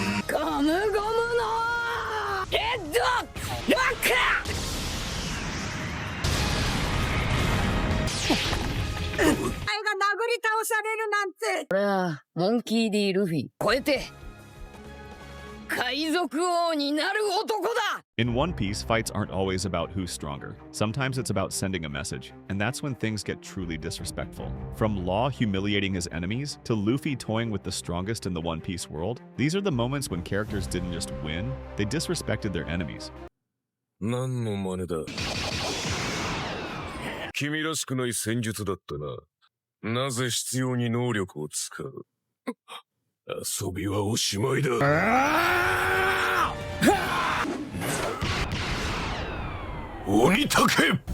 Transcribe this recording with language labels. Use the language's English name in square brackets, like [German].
[Japanese] ゴムゴムのヘッドロック。お前が殴り倒されるなんて。俺はモンキー D ルフィ超えて海賊王になる男だ。 [English] In One Piece, fights aren't always about who's stronger. Sometimes it's about sending a message, and that's when things get truly disrespectful. From Law humiliating his enemies, to Luffy toying with the strongest in the One Piece world, these are the moments when characters didn't just win, they disrespected their enemies. [Japanese] 何の真似だ。君らしくない戦術だったな。なぜ必要に能力を使う。遊びはおしまいだ。鬼たけ。